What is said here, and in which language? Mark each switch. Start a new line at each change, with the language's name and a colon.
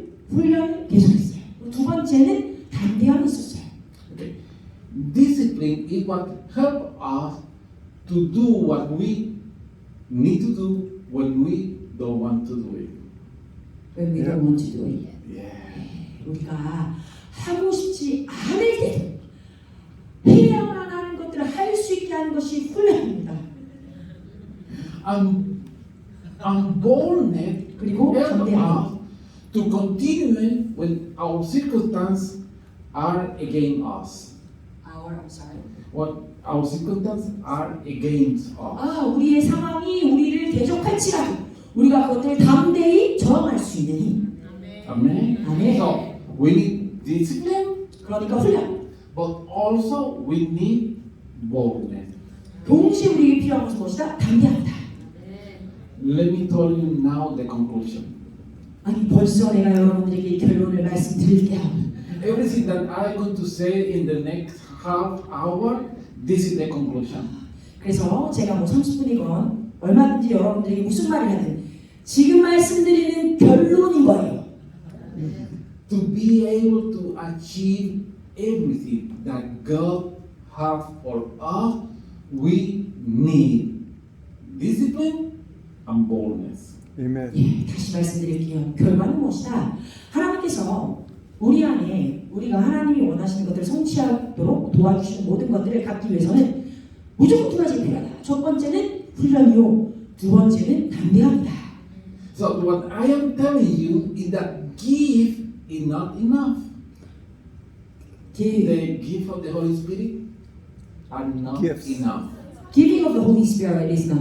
Korean: 훈련을 계속했어요. 두 번째는 담대함이 있었어요.
English: Okay. Discipline is what help us to do what we need to do when we don't want to do it. When we don't want to do it. Yeah.
Korean: 우리가 하고 싶지 않을 때도 해야만 하는 것들을 할 수 있게 하는 것이 훈련입니다.
English: And boldness
Korean: 그리고
English: help
Korean: 담대함.
English: us to continue when our circumstances are against us. I'm sorry. What our circumstances are against us.
Korean: 우리의 상황이 우리를 대적할지라도 우리가 그것들을 담대히 저항할 수 있는 힘.
English: Amen.
Korean: 아멘.
English: So we need discipline,
Korean: 그러니까 훈련.
English: but also we need boldness.
Korean: 동시에 우리에게 필요한 것은 무엇이다? 담대함이다.
English: Let me tell you now the conclusion.
Korean: 벌써 내가 여러분들에게 이 결론을 말씀드릴게요.
English: Everything that I'm going to say in the next half hour, this is the conclusion.
Korean: 그래서 제가 30분이건 얼마든지 여러분들에게 무슨 말을 하든 지금 말씀드리는 결론인 거예요.
English: To be able to achieve everything that God has for us, we need discipline and boldness. Amen.
Korean: 다시 말씀드릴게요. 결과는 무엇이다? 하나님께서 우리 안에 우리가 하나님이 원하시는 것들을 성취하도록 도와주시는 모든 것들을 갖기 위해서는 무조건 두 가지가 필요하다. 첫 번째는 훈련이요. 두 번째는 담대함이다.
English: So what I am telling you is that gift is not enough. The gift of the Holy Spirit are not Gifts. enough. Giving of the Holy Spirit is not